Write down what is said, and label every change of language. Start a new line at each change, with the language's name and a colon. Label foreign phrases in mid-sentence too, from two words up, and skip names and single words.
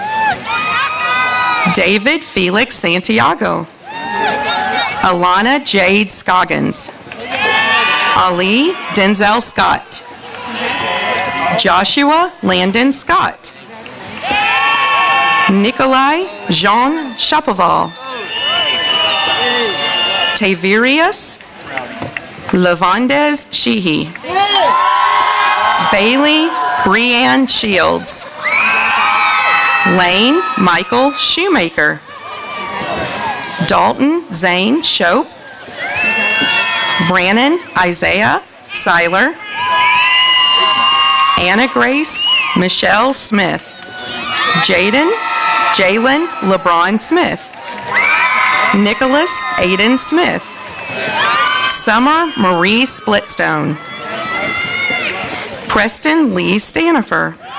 English: David Felix Santiago. Alana Jade Scoggins. Ali Denzel Scott. Joshua Landon Scott. Nikolai Jean Chapoval. Tavirius Lavandez Sheehy. Bailey Breanne Shields. Lane Michael Shoemaker. Dalton Zane Shope. Brannon Isaiah Seiler. Anna Grace Michelle Smith. Jalen LeBron Smith. Nicholas Aiden Smith. Summer Marie Splitstone. Preston Lee Stanifer.